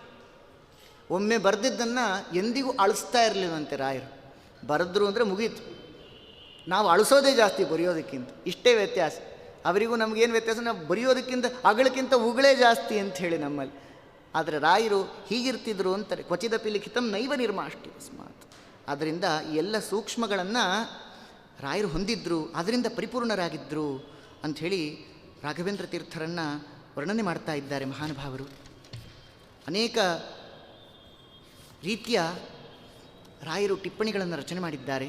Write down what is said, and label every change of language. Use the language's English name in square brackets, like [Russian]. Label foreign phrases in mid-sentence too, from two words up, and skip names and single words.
[Kannada] ಒಮ್ಮೆ ಬರೆದಿದ್ದನ್ನು ಎಂದಿಗೂ ಅಳಿಸ್ತಾ ಇರಲಿಲ್ಲವಂತೆ ರಾಯರು. ಬರೆದ್ರು ಅಂದರೆ ಮುಗೀತು. ನಾವು ಅಳಿಸೋದೇ ಜಾಸ್ತಿ ಬರೆಯೋದಕ್ಕಿಂತ. ಇಷ್ಟೇ ವ್ಯತ್ಯಾಸ. ಅವರಿಗೂ ನಮಗೇನು ವ್ಯತ್ಯಾಸ? ನಾವು ಬರೆಯೋದಕ್ಕಿಂತ ಅಗಳಕ್ಕಿಂತ ಉಗಳೇ ಜಾಸ್ತಿ ಅಂಥೇಳಿ ನಮ್ಮಲ್ಲಿ. ಆದರೆ ರಾಯರು ಹೀಗಿರ್ತಿದ್ರು ಅಂತಾರೆ, [Sanskrit] ಕ್ವಚಿದಪಿ ಲಿಖಿತಂ ನೈವ ನಿರ್ಮಾಷ್ಟಿ ಅಸ್ಮಾತ್. [Kannada] ಆದ್ದರಿಂದ ಈ ಎಲ್ಲ ಸೂಕ್ಷ್ಮಗಳನ್ನು ರಾಯರು ಹೊಂದಿದ್ರು, ಅದರಿಂದ ಪರಿಪೂರ್ಣರಾಗಿದ್ದರು ಅಂಥೇಳಿ ರಾಘವೇಂದ್ರ ತೀರ್ಥರನ್ನು ವರ್ಣನೆ ಮಾಡ್ತಾ ಇದ್ದಾರೆ ಮಹಾನುಭಾವರು. ಅನೇಕ ರೀತಿಯ ರಾಯರು ಟಿಪ್ಪಣಿಗಳನ್ನು ರಚನೆ ಮಾಡಿದ್ದಾರೆ.